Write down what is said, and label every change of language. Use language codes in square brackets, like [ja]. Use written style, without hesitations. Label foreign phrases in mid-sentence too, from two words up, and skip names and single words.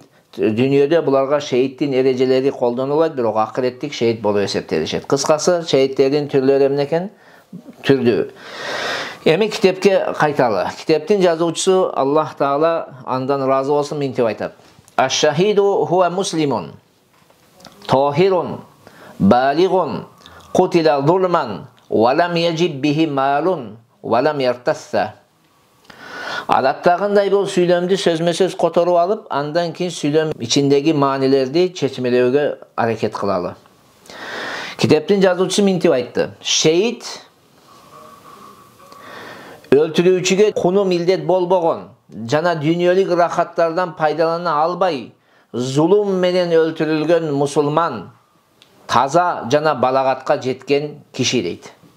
[ky] Дүйнөдө буларга шейиттин эрежелери колдонулбайт, бирок акыреттик шейит болуп эсептелишет. Кыскасы, шейиттердин түрлөрү эмне экен? Түрдүү. Эми китепке кайталы. Китептин жазуучусу Аллах Таала андан разы болсун мынтип айтат: [ar] الشهيد هو مسلم طاهر بالغ قتل ظلما ولم يجب به مال ولم يرتث. [ky] Адаттагындай бул сүйлөмдү сөзмө-сөз которуп алып, андан кийин сүйлөм ичиндеги маанилерди чечмелөөгө аракет кылалы. Китептин жазуучусу мынтип айтты: Шейит өлтүрүүчүгө куну милдет болбогон жана дүйнөлүк рахаттардан пайдалана албай, зулум менен өлтүрүлгөн мусулман, таза жана балагатка жеткен киши дейт.